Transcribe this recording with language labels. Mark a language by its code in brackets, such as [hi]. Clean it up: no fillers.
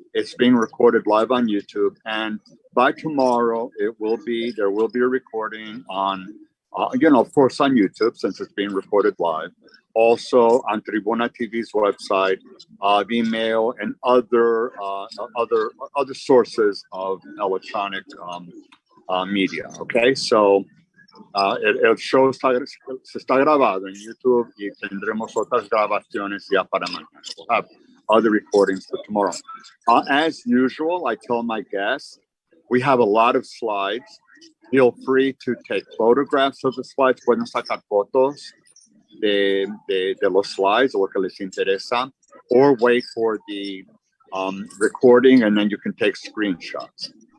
[en] It's being recorded live on YouTube, and by tomorrow there will be a recording on, of course, on YouTube since it's being recorded live. Also on Tribuna TV's website, Vimeo, and other sources of electronic media. [es] Okay, so el show se está grabado en YouTube y tendremos otras grabaciones ya para mañana. [en] We'll have other recordings for tomorrow. As usual, I tell my guests, we have a lot of slides. Feel free to take photographs of the slides. [es] Pueden sacar fotos de los slides o lo que les interesa, [en] or wait for the recording and then you can take screenshots.